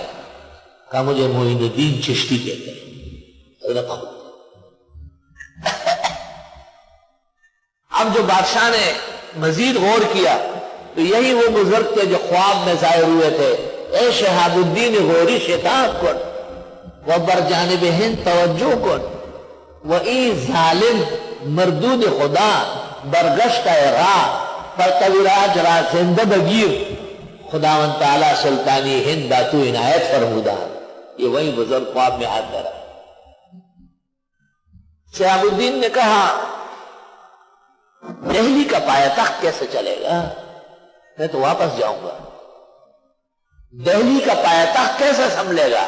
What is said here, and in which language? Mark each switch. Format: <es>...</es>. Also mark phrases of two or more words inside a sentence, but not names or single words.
<ur>کہا مجھے معین الدین چشتی کہتے ہیں۔ اب جو بادشاہ نے مزید غور کیا تو یہی وہ بزرگ تھے جو خواب میں ظاہر ہوئے تھے، اے شہاب الدین غوری</ur> <fa>شتاب کن و بر جانب ہند توجہ کن و ای ظالم مردود خدا برگشت راہ پرتوی راج را زندہ بگیر خداوند تعالی سلطانی ہند داتو عنایت فرمودہ۔</fa> <ur>یہ وہی بزرگ خواب میں ہاتھ دھرا۔ شہاب الدین نے کہا دہلی کا پایا تخت کیسے چلے گا؟ میں تو واپس جاؤں گا، دہلی کا پایا تخت کیسے سنبھلے گا؟</ur>